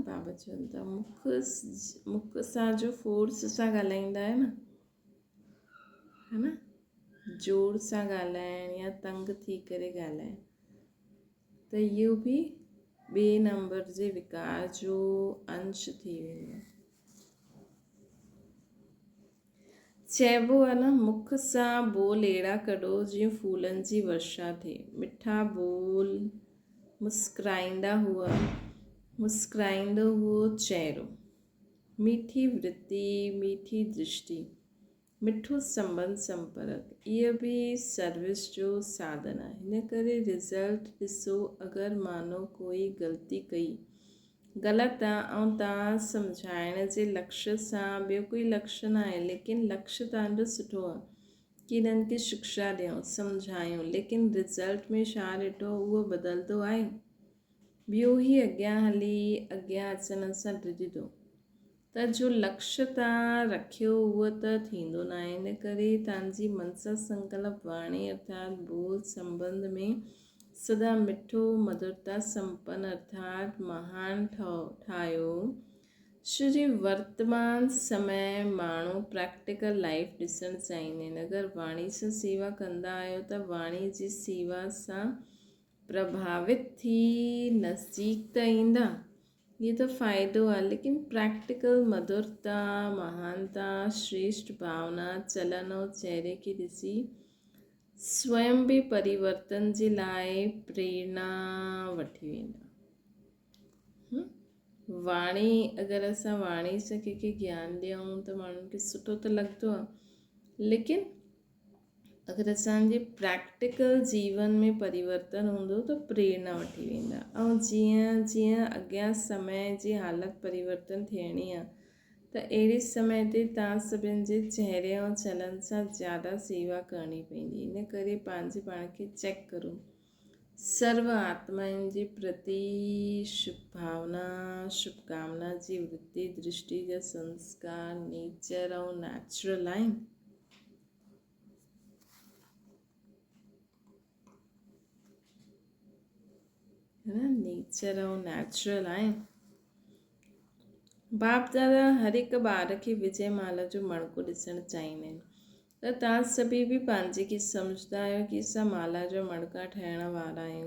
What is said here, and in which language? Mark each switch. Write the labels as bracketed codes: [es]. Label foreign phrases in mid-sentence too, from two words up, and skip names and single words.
[sd] बाबा चवनि था मुख सां जो फोर्स सां ॻाल्हाईंदा आहियो न, है न, जोर सां ॻाल्हाइण या तंग थी करे ॻाल्हाइण, त इहो बि ॿिए नंबर जे विकार जो अंश थी वेंदो आहे। चइबो आहे न, मुख सां बोल अहिड़ा कढो जीअं फूलनि जी वर्षा थिए। मिठा बोल, मुस्कुराईंदो हुओ चेहरो, मीठी वृत्ति, मीठी दृष्टि, मिठो संबंध संपर्क, इहो बि सर्विस जो साधन आहे। हिन करे रिज़ल्ट ॾिसो। अगरि मानो कोई ग़लती कई ग़लति आहे ऐं तव्हां सम्झाइण जे लक्ष्य सां, ॿियो कोई लक्ष्य न आहे, लेकिन लक्ष्य तव्हांजो सुठो आहे कि हिननि खे शिक्षा ॾियूं, सम्झायूं, लेकिन रिज़ल्ट में छा ॾिठो, उहो बदिलंदो आहे। ॿियो ई अॻियां हली अॻियां अचण सां डिॼंदो, त जो लक्ष्य तव्हां रखियो उहो त थींदो न आहे। इन करे तव्हांजी मनसा संकल्प वाणी अर्थात बोल संबंध में सदा मिठो, मधुरता संपन्न अर्थात महान ठाहियो। छो जी वर्तमान समय माण्हू [en] practical life [sd] ॾिसणु चाहींदा आहिनि। अगरि वाणी सां सेवा कंदा आहियो त वाणी जी सेवा सां प्रभावित थी नज़दीक त ईंदा, ये त फ़ाइदो आहे, लेकिन प्रैक्टिकल मधुरता, महानता, श्रेष्ठ भावना, चलन और चेहरे खे ॾिसी स्वयं बि परिवर्तन जे लाइ प्रेरणा वठी वेंदा। वाणी, अगरि असां वाणी सां कंहिंखे ज्ञान ॾियूं त माण्हुनि खे सुठो त लॻंदो आहे, लेकिन अगरि असांजे प्रैक्टिकल जीवन में परिवर्तन हूंदो त प्रेरणा वठी वेंदा। ऐं जीअं जीअं अॻियां समय जी हालति परिवर्तन थियणी आहे, त अहिड़े समय ते तव्हां सभिनि जे चेहरे ऐं चलन सां ज़्यादा सेवा करणी पवंदी। इन करे पंहिंजे पाण खे चेक करो। सर्व आत्माउनि जे प्रति शुभ भावना शुभकामना जी वृत्ति दृष्टि जा संस्कार नेचर ऐं नेचुरल आहिनि। नेचर ऐं नेचुरल आहिनि। बाप दादा हर हिकु ॿार खे विजय माला जो मणको ॾिसणु चाहींदा आहिनि, त तव्हां सभी बि पंहिंजे खे सम्झंदा आहियो कि असां माला जो मणका ठहिण वारा आहियूं।